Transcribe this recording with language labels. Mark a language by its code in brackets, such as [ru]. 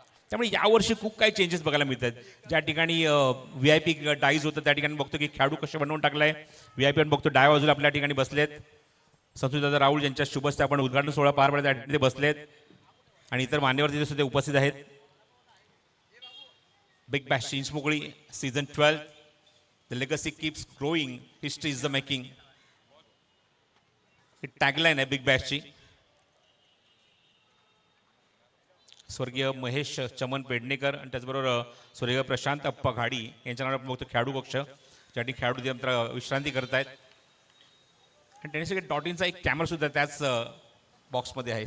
[mr] त्यामुळे यावर्षी खूप काही चेंजेस बघायला मिळतात. ज्या ठिकाणी VIP डाईज होतं त्या ठिकाणी बघतो की खेळाडू कसे बनवून टाकलाय. VIP बघतो डाव्या बाजूला आपल्या ठिकाणी बसलेत. संतोषदादा राहुल ज्यांच्या शुभस्ते आपण उद्घाटन सोहळा पार पडला त्या ठिकाणी ते बसलेत आणि इतर मान्यवर तिथे सुद्धा उपस्थित आहेत. बिग बॅश चेंज मोकळी season 12. [en] The legacy keeps growing, history is the making. [mr] He tagline आहे बिग बॅशची. स्वर्गीय महेश चमन पेडणेकर आणि त्याचबरोबर स्वर्गीय प्रशांत अप्पा घाडी यांच्या नावाने आपण बघतो खेळाडू कक्ष, ज्या ठिकाणी खेळाडू यंत्र विश्रांती करत आहेत. आणि टेनिस .inचा एक कॅमेरा सुद्धा त्याच बॉक्समध्ये आहे.